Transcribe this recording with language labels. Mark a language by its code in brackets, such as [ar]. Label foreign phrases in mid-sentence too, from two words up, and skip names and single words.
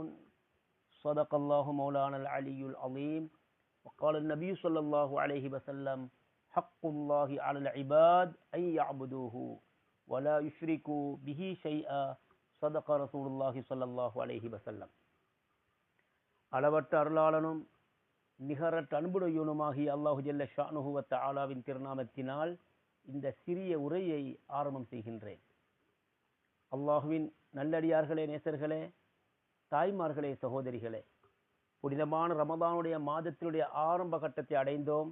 [ar] صدق الله مولانا العلي العظيم. وقال النبي صلى الله عليه وسلم: حق الله على العباد أن يعبدوه ولا يشركوا به شيئا. صدق رسول الله صلى الله عليه وسلم. [ta] அளவற்ற அருளாளனும் நிகரற்ற அன்புடையவனுமாகிய [ar] الله جل شأنه [ta] வ தஆலாவின் திருநாமத்தினால் இந்த சிறிய உரையை ஆரம்பம் செய்கின்றேன். அல்லாஹுவின் நல்லடியார்களே, நேசர்களே, தாய்மார்களே, சகோதரிகளே, புனிதமான ரமதானுடைய மாதத்தினுடைய ஆரம்ப கட்டத்தை அடைந்தோம்.